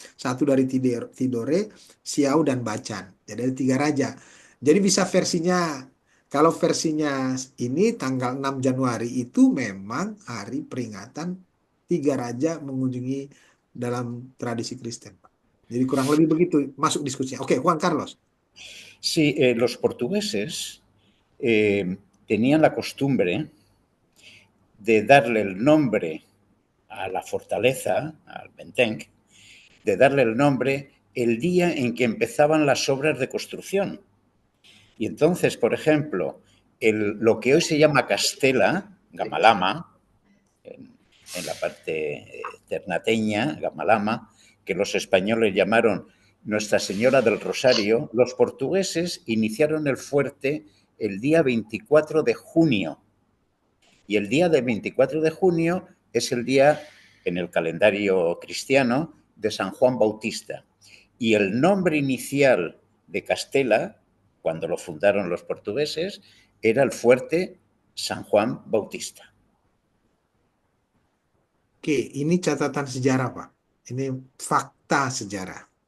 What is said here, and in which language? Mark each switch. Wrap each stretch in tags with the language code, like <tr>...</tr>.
<id>Satu dari Tidore, Siau dan Bacan. Jadi ada 3 raja. Jadi bisa versinya, kalau versinya ini tanggal 6 Januari itu memang hari peringatan 3 raja mengunjungi dalam tradisi Kristen, Pak. Jadi kurang lebih begitu masuk diskusinya. Oke, Juan Carlos.</id> <es>Sí, los portugueses tenían la costumbre de darle el nombre a la fortaleza, al Benteng, de darle el nombre el día en que empezaban las obras de construcción. Y entonces, por ejemplo, lo que hoy se llama Castela, Gamalama, en la parte ternateña, Gamalama, que los españoles llamaron Nuestra Señora del Rosario, los portugueses iniciaron el fuerte el día 24 de junio. Y el día de 24 de junio es el día, en el calendario cristiano, de San Juan Bautista. Y el nombre inicial de Castela, cuando lo fundaron los portugueses, era el fuerte San Juan Bautista.</es> <id>Oke, ini catatan sejarah, Pak. Ini fakta sejarah.</id>